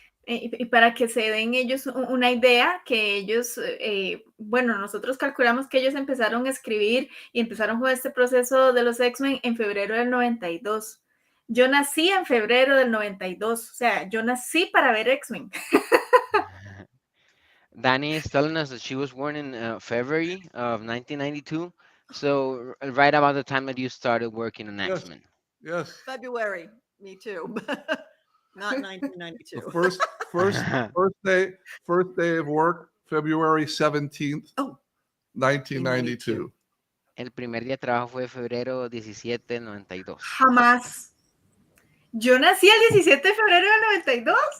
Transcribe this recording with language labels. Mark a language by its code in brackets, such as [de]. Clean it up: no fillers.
[es] Y para que se den ellos una idea, que ellos, bueno, nosotros calculamos que ellos empezaron a escribir y empezaron con este proceso de los X-Men en febrero del 92. Yo nací en febrero del 92, o sea, yo nací para ver X-Men. [en] Danny is telling us that she was born in February of 1992, so right about the time that you started working on Yes. X-Men. Yes. February, me too. Not 1992. The first day of work, February 17th, Oh. 1992. [es] El primer día de trabajo fue febrero 17 del 92. Jamás. Yo nací el 17 de febrero del 92.